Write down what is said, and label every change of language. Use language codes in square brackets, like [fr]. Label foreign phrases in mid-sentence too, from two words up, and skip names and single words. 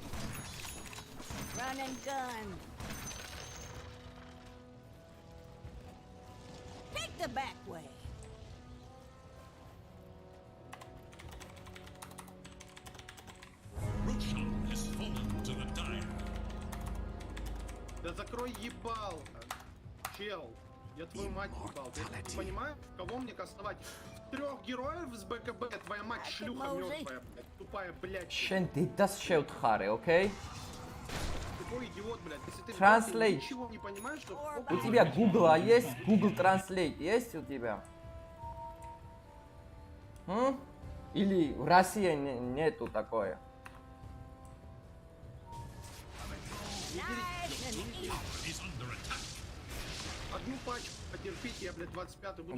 [en] Run and gun. Take the back way. Has fallen to the dire. [ru] Да закрой ебал, чел. Я твою мать ебал. Ты понимаешь, кого мне кастовать? 3 героев с БКБ, твоя мать шлюха мертвая, тупая, блядь. [ka] Შენ დედას შევთხარე, okay? [ru] Такой идиот, блядь. Если ты Translate. ничего не понимаешь, то... У тебя Google есть? Google Translate есть у тебя? Или в России нету такое? Одну пачку потерпите, я, блядь, 25-й буду...